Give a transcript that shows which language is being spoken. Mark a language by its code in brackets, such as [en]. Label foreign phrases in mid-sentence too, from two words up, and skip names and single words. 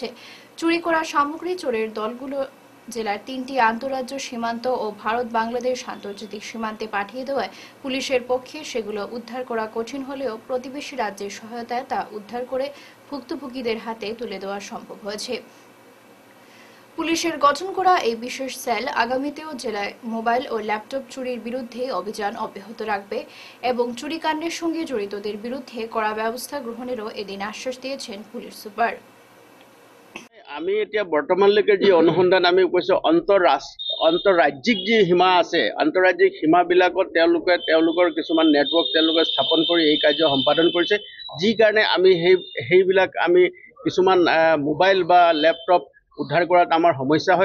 [bn] চুরি করা সামগ্রী চোরের দলগুলো জেলার 3টি আন্তঃরাজ্য সীমান্ত ও ভারত বাংলাদেশ আন্তর্জাতিক সীমান্তে পাঠিয়ে দেওয়ায় পুলিশের পক্ষে সেগুলো উদ্ধার করা কঠিন হলেও প্রতিবেশী রাজ্যের সহায়তায় তা উদ্ধার করে ভুক্তভোগীদের হাতে তুলে দেওয়া সম্ভব হয়েছে। পুলিশের গঠন করা এই বিশেষ সেল আগামীতেও জেলায় মোবাইল ও ল্যাপটপ চুরির বিরুদ্ধে অভিযান অব্যাহত রাখবে এবং চুরিকাণ্ডের সঙ্গে জড়িতদের বিরুদ্ধে কড়া ব্যবস্থা গ্রহণেরও এদিন আশ্বাস দিয়েছেন পুলিশ সুপার। [as] আমি এতিয়া বৰ্তমানলৈকে যি অনুসন্ধান আমি কৈছোঁ, আন্তঃৰাজ্যিক যি সীমা আছে, আন্তঃৰাজ্যিক সীমাবিলাকত তেওঁলোকৰ কিছুমান নেটৱৰ্ক তেওঁলোকে স্থাপন কৰি এই কাৰ্য সম্পাদন কৰিছে, যি কাৰণে আমি সেইবিলাক আমি কিছুমান মোবাইল বা লেপটপ উদ্ধাৰ কৰাত আমাৰ সমস্যা হয়।